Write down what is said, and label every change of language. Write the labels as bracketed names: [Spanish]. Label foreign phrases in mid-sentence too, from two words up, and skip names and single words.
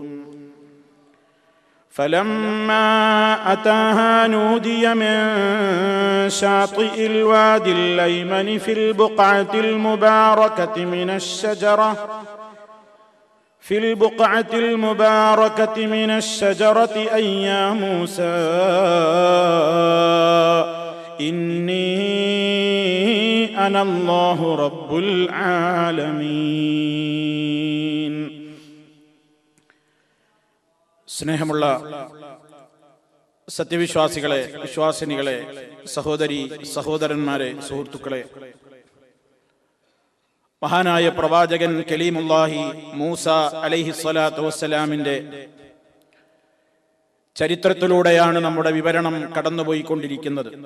[Arabic] فلما أتاها نودي من شاطئ الوادي الأيمن في البقعة المباركة من الشجرة أي يا موسى إني أنا الله رب العالمين. [Malayalam] സ്നേഹമുള്ള സത്യവിശ്വാസികളെ, വിശ്വാസിനികളെ, സഹോദരി സഹോദരന്മാരെ, സുഹൃത്തുക്കളെ, മഹാനായ പ്രവാചകൻ കലീമുല്ലാഹി മൂസ [Arabic] عليه الصلاة والسلام [Malayalam] ചരിത്രത്തിലൂടെയാണ് നമ്മുടെ വിവരണം കടന്നുപോയിക്കൊണ്ടിരിക്കുന്നത്.